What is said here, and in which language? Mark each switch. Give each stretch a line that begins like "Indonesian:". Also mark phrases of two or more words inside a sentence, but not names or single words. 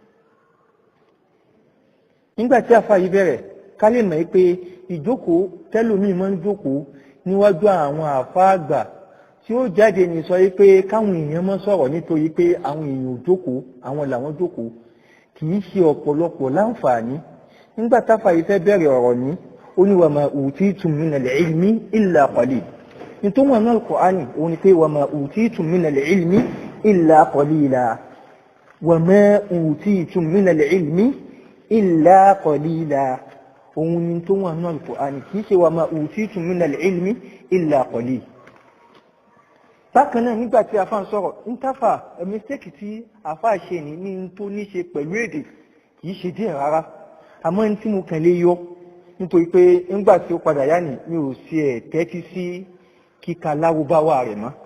Yoruba: Nígbà tí àfáà yìí bẹ̀rẹ̀, ká lè mọ̀ pé ìjókòó tẹ́lòmíì máa ń jókòó níwájú àwọn àfáà àgbà tí ó jáde ní sọ pé káwọn èèyàn máa sọ̀rọ̀ nítorí pé àwọn èèyàn ò jókòó, àwọn làwọn jókòó, kì í ṣe ọ̀pọ̀lọpọ̀ láǹfààní. Nígbà táfáà yìí fẹ́ bẹ̀rẹ̀ ọ̀rọ̀ ní, ó ní
Arabic: وما أوتيتم من العلم إلا قليل.
Yoruba: Nítorí wọn náà Al-Qur'ani ó ní pé
Arabic: وما أوتيتم من العلم إلا قليلا, وما أوتيتم من العلم إلا قليلا.
Yoruba: Òun ni tó wọn náà Al-Qur'ani, kì í ṣe
Arabic: وما أوتيتم من العلم إلا قليل.
Yoruba: Bákan náà nígbà tí àfáà ń sọ̀rọ̀, ń tàfà mistake tí àfáà ṣe ní tó ní ṣe pẹ̀lú èdè kì í ṣe díẹ̀ rárá. Àmọ́ ní tí mo kàn lè yọ nítorí pé nígbà tí ó padà yá ni mi ò sí ẹ̀ tẹ́tí sí kíka Lárúbáwá rẹ̀ mọ́.